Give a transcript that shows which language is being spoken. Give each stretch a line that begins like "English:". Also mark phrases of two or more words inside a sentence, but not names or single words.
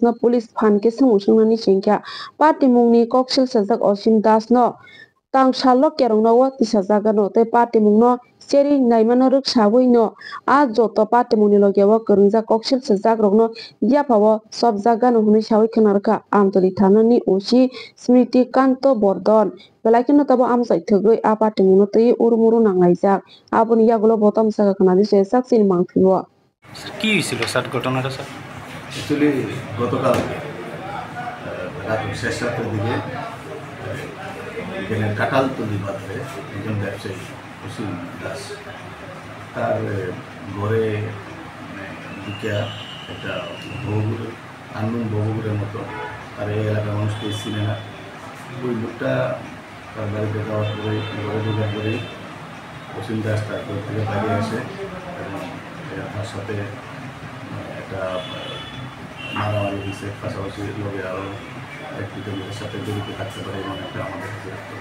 Kok Borok: no police phanke samusungni sengkha patimungni koksil sajak osim das no tang salo kerong no tisa jaga no te party mungno cheri naimano ruk sabui no a joto party muni loge wa kurungja koksil sajak rok no yapawo sob jaga no huni sawi khnarka amtoli thanani osi smriti kanto bordon belakino tabo amsai thugui a party mungno tei urmuru nanglaijak aboni yagulo botam saga khnadi se saksin mangfibo
Bangla: কি হয়েছিল স্যার ঘটনাটা স্যার অ্যাকচুয়ালি গতকাল রাত শেষ রাতের দিকে এখানে কাঁঠালতলি বাজারে একজন ব্যবসায়ী অসীম দাস তার ঘরে ঢুকিয়া একটা বহুগুড় আনন্দন বহুগুড়ের মতো আর এই এলাকার মানুষকে চিনে না ওই লোকটা তার বাড়িতে যাওয়ার পরে ঘরে ঢোকার পরেই অসীম দাস তার ঘর থেকে বাইরে আসে এবং তার সাথে একটা মারামারি হয়েছে পাশাপাশি লোকের আরও একটি লোকের সাথে জড়িত থাকতে পারে এবং একটা আমাদের কাছে